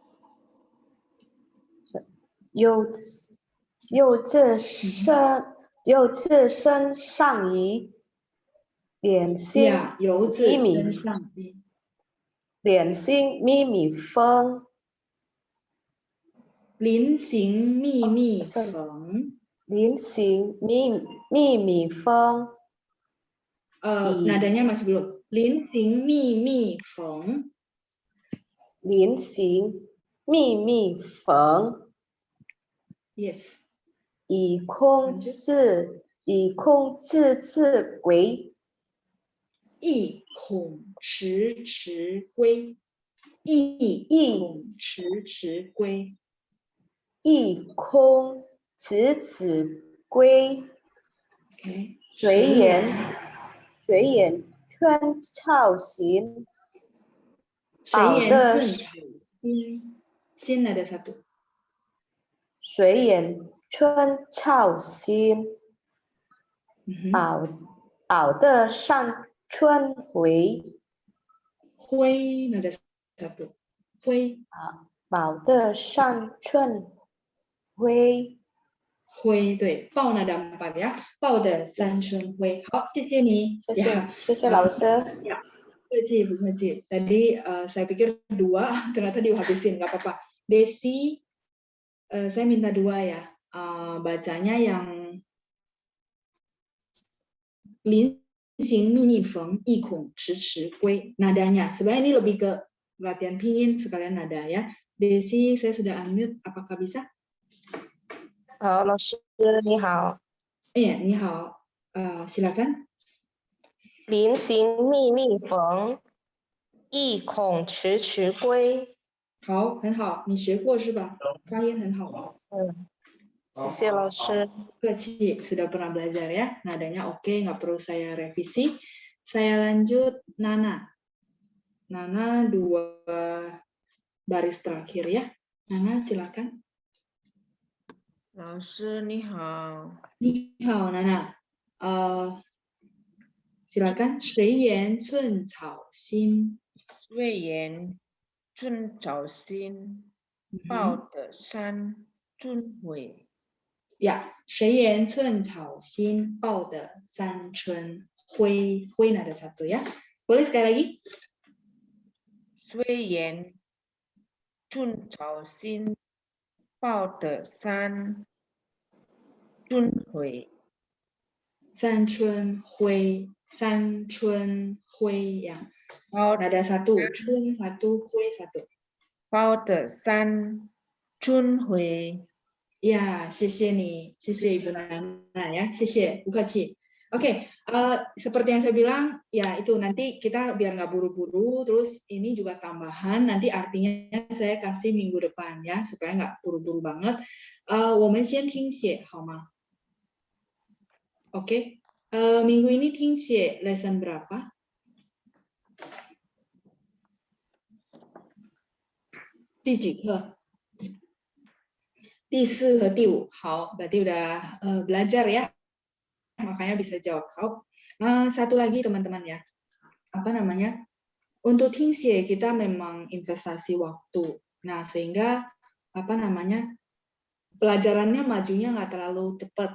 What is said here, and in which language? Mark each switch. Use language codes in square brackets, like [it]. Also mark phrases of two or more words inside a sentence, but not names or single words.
[zh] 右自身上移，脸心 Ya, 由自身上移。脸心咪咪风，菱形密密缝。菱形密密风， [id] nadanya masih belum. [zh] 菱形密密缝。菱形密密缝， Yes. 以空自归，一孔迟迟归。一孔迟迟归。一空迟归。 OK. 随缘春草心，随缘春草心。 [id] 心 ada satu. [zh] 随缘春草心， 保得上春晖， [id] 灰 ada satu. [zh] 灰。保得上春晖。灰，对，抱 [id] ada 4 ya. [zh] 抱的三春晖。好，谢谢你。谢谢老师。 [id] Ya. [zh] 不客气，不客气。 [id] Tadi saya pikir 2, ternyata dihabisin, nggak apa-apa. Desi, saya minta 2 ya. Bacanya yang [zh] 菱形密密缝，一孔迟迟归。 [id] Nadanya. Sebenarnya ini lebih ke latihan pinyin sekalian nada ya. Desi, saya sudah unmute. Apakah bisa? [zh] 好，老师你好。你好。silakan. 菱形密密缝，意恐迟迟归。好，很好，你学过是吧？发音很好。谢谢老师。不客气， [id] sudah pernah belajar ya. Nadanya oke, nggak perlu saya revisi. Saya lanjut Nana. Nana 2 baris terakhir ya. Nana silakan. [zh] 老师你好。你好 Nana. Silakan. 随缘寸草心。随缘寸草心，报得山春晖。 Ya, 随缘寸草心，报得三春晖。 [id] 晖 ada satu ya. Boleh sekali lagi? [zh] 随缘寸草心，报得山春晖。三春晖，三春晖 ya. [id] Ada satu, 春 satu, 晖 satu. [zh] 报得山春晖。 Ya, 谢谢你，谢谢 Ibu Nana ya, 谢谢，不客气。 [id] Oke, seperti yang saya bilang, ya itu nanti kita biar nggak buru-buru, terus ini juga tambahan, nanti artinya saya kasih minggu depan ya, supaya nggak buru-buru banget. [zh] 我们先听写好吗？ [id] Oke, minggu ini [zh] 听写 [id] lesson berapa? [zh] Di 几课？第4 和第5. 好， [id] berarti udah belajar ya. Makanya bisa jawab. Satu lagi teman-teman ya. Apa namanya? Untuk tingxie kita memang investasi waktu. Nah, sehingga apa namanya? Pelajarannya majunya nggak terlalu cepat.